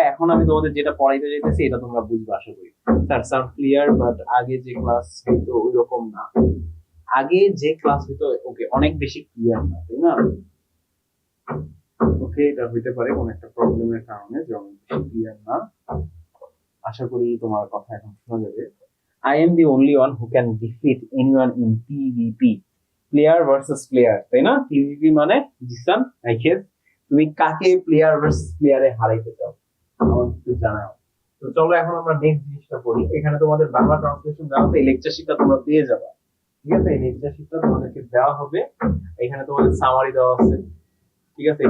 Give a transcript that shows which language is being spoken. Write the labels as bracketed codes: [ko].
[bn] এখন আমি তোমাদের যেটা পড়াইতে যাইতেছি এটা তোমরা বুঝবে আশা করি। স্যার সাউন্ড ক্লিয়ার, বাট আগে যে ক্লাস হইতো ওই রকম না। আগে যে ক্লাস হইতো ওকে অনেক বেশি ক্লিয়ার না, তাই না? ওকে, এটা হইতে পারে কোন একটা প্রবলেমের কারণে যে অনেক বেশি ক্লিয়ার না। আশা করি তোমার কথা এখন শোনা যাবে। [en] I am the only one who can defeat anyone in PvP, player versus player, [bn] তাই না? পিভিপি মানে জিসান, [en] I guess [bn] তুমি কাকে প্লেয়ার ভার্সেস প্লেয়ারে হারাইতে চাও আমাকে একটু জানাও। তো চলো এখন আমরা নেক্সট জিনিসটা করি। এখানে তোমাদের বাংলা ট্রান্সলেশন দেওয়া আছে, এই লেকচার শিটটা তোমরা পেয়ে যাবে, ঠিক আছে? এই লেকচার শিটটা তোমাদেরকে দেওয়া হবে। এখানে তোমাদের সামারি দেওয়া আছে, ঠিক আছে?